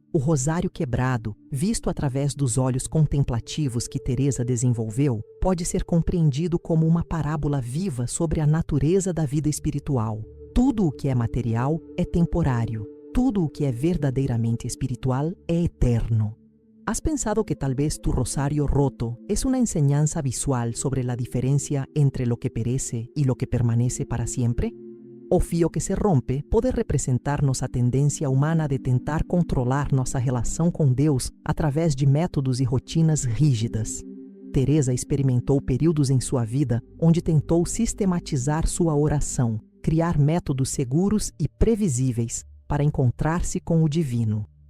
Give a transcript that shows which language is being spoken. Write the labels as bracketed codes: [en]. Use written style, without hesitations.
[pt] O rosário quebrado, visto através dos olhos contemplativos que Teresa desenvolveu, pode ser compreendido como uma parábola viva sobre a natureza da vida espiritual. Tudo o que é material é temporário. Tudo o que é verdadeiramente espiritual é eterno. [es] ¿Has pensado que tal vez tu rosario roto es una enseñanza visual sobre la diferencia entre lo que perece y lo que permanece para siempre? [pt] O fio que se rompe pode representar-nos a tendência humana de tentar controlar nossa relação com Deus através de métodos e rotinas rígidas. Teresa experimentou períodos em sua vida onde tentou sistematizar sua oração, criar métodos seguros e previsíveis para encontrar-se com o divino.